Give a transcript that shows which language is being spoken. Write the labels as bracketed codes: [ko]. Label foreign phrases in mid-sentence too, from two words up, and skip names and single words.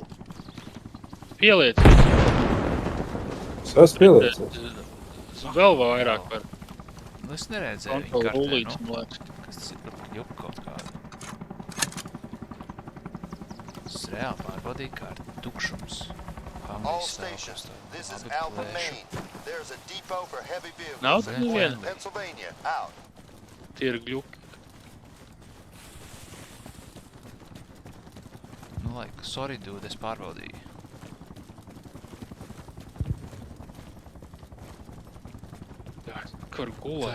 [lv] Pieliec. Es esmu pieliecējis. Vēl vairāk var. Nu es neredzēju viņa Kontrol kartē, rullītes, nu. man liekas. Kas tas ir par juku kaut kādu? Es reāli pārbaudīju karti. Tukšums. [en] All Humvees stations. [lv] stāv [en] This is [lv] krustā. [en] Alpha [lv] Labi, [en] main. There's a depot for heavy vehicles. [lv] Nav Zinu, tur neviena. zinu. [en] Pennsylvania. Out. [lv] Tie ir gļuki. Nu, laika, [en] sorry, dude, [lv] es pārbaudīju. Kur gulēt?